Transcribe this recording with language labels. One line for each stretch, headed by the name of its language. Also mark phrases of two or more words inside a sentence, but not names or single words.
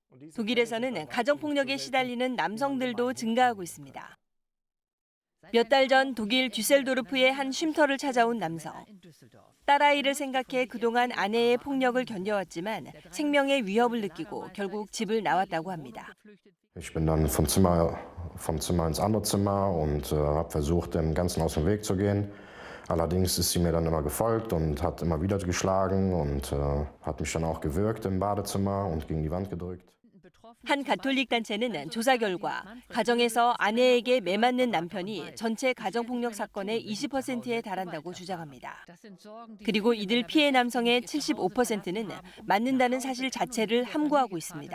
Korean: 독일에서는 가정폭력에 시달리는 남성들도 증가하고 있습니다. 몇 달 전 독일 düsseldorf의 한 쉼터를 찾아온 남성. 딸아이를 생각해 그동안 아내의 폭력을 견뎌왔지만 생명의 위협을 느끼고 결국 집을 나왔다고 합니다.
German: Ich bin dann vom Zimmer ins andere Zimmer und habe versucht, dem Ganzen aus dem Weg zu gehen. Allerdings ist sie mir dann immer gefolgt und hat immer wieder geschlagen und hat mich dann auch gewürgt im Badezimmer und gegen die Wand gedrückt.
Korean: 한 가톨릭 단체는 조사 결과 가정에서 아내에게 매맞는 남편이 전체 가정폭력 사건의 20%에 달한다고 주장합니다. 그리고 이들 피해 남성의 75%는 맞는다는 사실 자체를 함구하고 있습니다.